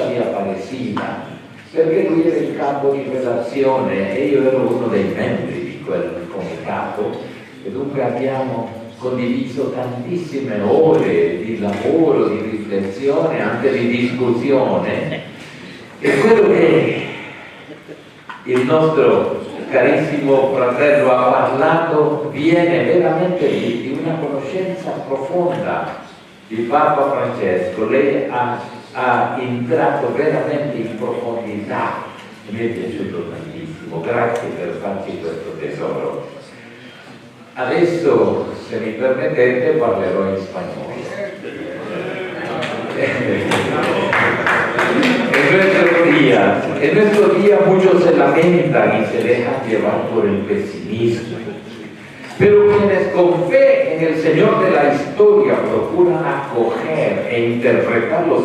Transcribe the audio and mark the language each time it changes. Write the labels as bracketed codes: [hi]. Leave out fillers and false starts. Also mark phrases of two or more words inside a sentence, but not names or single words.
[it] di Aparecida, perché lui era il capo di redazione e io ero uno dei membri di quel comitato e dunque abbiamo condiviso tantissime ore di lavoro, di riflessione, anche di discussione, e quello che il nostro carissimo fratello ha parlato viene veramente di una conoscenza profonda di Papa Francesco. Lei ha entrato veramente in profondità e mi è piaciuto tantissimo. Grazie per farci questo tesoro. Adesso, se mi permettete, parlerò in spagnolo. [es] En nuestro día muchos se lamentan y se dejan llevar por el pesimismo. Pero quienes con fe en el Señor de la historia procuran acoger e interpretar los